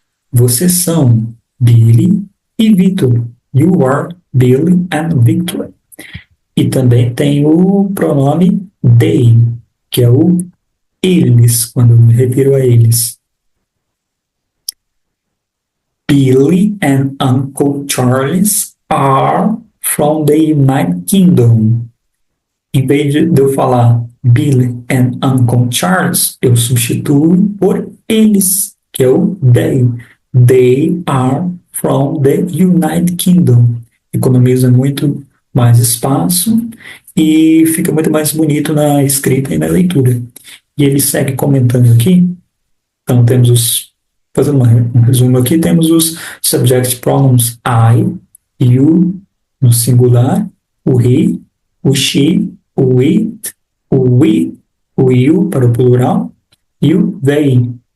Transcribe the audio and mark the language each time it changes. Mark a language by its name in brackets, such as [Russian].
[Portuguese] Vocês são Billy e Victor. [English] You are Billy and Victor. [Portuguese] E também tem o pronome they, que é o eles, quando eu me refiro a eles. [English] Billy and Uncle Charles are from the United Kingdom. [Portuguese] Em vez de eu falar Billy and Uncle Charles, eu substituo por eles, que é o they. [English] They are from the United Kingdom. [Portuguese] Economiza muito mais espaço e fica muito mais bonito na escrita e na leitura. E ele segue comentando aqui. Então temos fazendo um resumo aqui, temos os subject pronouns I, you, no singular, o he, o she, o it, o we, o you para o plural e o they.